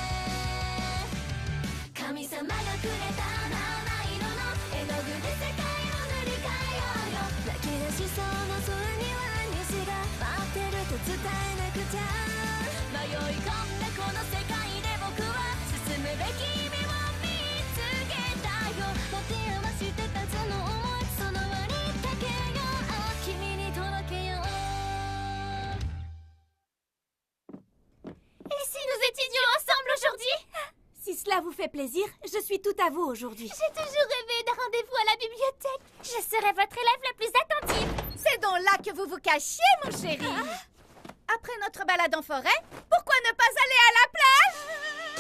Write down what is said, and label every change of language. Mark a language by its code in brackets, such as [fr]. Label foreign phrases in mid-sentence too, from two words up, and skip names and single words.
[ja] 神様がくれた七色の絵の具で世界を塗り替えようよ泣き出しそうな空には虹が待ってると伝えなくちゃ迷い込んだこの世界で僕は進むべき夢を見つけたよ持て余してたその想いその輪にかけよう君に届けよう [fr] Et si nous étudions ensemble aujourd'hui? Si cela vous fait plaisir, je suis tout à vous aujourd'hui. J'ai toujours rêvé d'un rendez-vous à la bibliothèque. Je serai votre élève la plus attentive. C'est donc là que vous vous cachiez, mon chéri. Après notre balade en forêt, pourquoi ne pas aller à la plage?